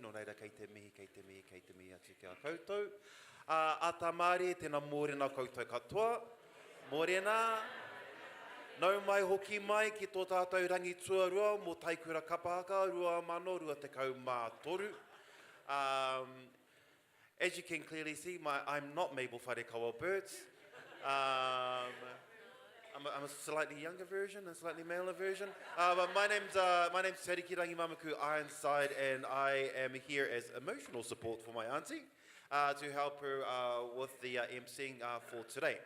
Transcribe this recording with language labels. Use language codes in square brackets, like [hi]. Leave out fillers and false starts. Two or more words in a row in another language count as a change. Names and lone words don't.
[mi] Nō reira kei te mihi, kei te mihi, kei te mihi atu kia koutou. A tā Māori, tēnā mōrena koutou katoa. Mōrena. Nau mai hoki mai ki tō tātou rangi tuarua mō Taikura Kapahaka, rua mano, rua te kau mā toru. [en] As you can clearly see, I'm not Mabel Wharekawa Burts. I'm a slightly younger version, a slightly maler version. But my name's Teriki Rangimamaku Ironside, and I am here as emotional support for my auntie to help her with the emceeing for today.